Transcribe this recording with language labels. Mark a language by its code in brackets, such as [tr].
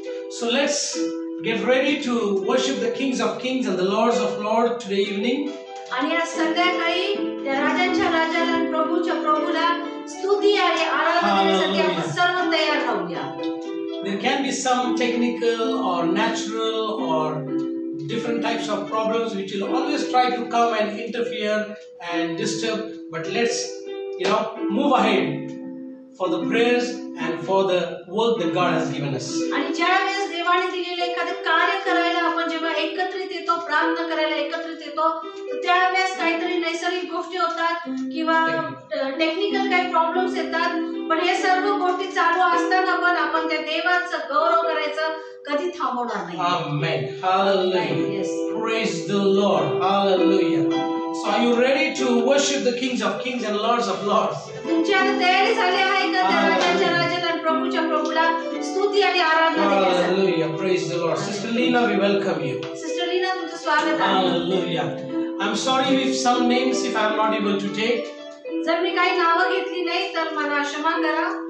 [en] So let's get ready to worship the Kings of Kings and the Lords of Lords today evening. [mr] आणि आज संध्याकाळी त्या राजांच्या राजाला आणि प्रभूच्या प्रभूला स्तुती आणि आराधना देण्यासाठी आपण सर्व तयार राहूया. [en] There can be some technical or natural or different types of problems which will always try to come and interfere and disturb, but let's move ahead for the prayers and for the work that God has given us. [mr] आणि ज्या वेळेस देवाने दिलेले एखादे कार्य करायला आपण जेव्हा एकत्रित येतो, प्रार्थना करायला एकत्रित येतो, तर त्यावेळेस काहीतरी नैसर्गिक गोष्टी होतात किंवा टेक्निकल काही प्रॉब्लेम्स येतात, पण हे सर्व गोष्टी चालू असताना पण आपण त्या देवाचं गौरव करायचं कधी थांबवणार नाही. [en] Amen. Hallelujah. Yes. Praise the Lord. Hallelujah. So are you ready to worship the kings of kings and lords of lords? [mr] तुमची आता तयारी झाली आहे का त्या राजांच्या राजाला आणि प्रभूच्या प्रभूला स्तुती आणि आराधना देण्यासाठी? [en] Hallelujah. Praise the Lord. Sister Lina, we welcome you. [mr] Sister Leena, तुमचं स्वागत आहे. [en] Hallelujah. I'm sorry if some names if I'm not able to take. [mr] जर मी काही नावं घेतली नाही तर मला क्षमा करा.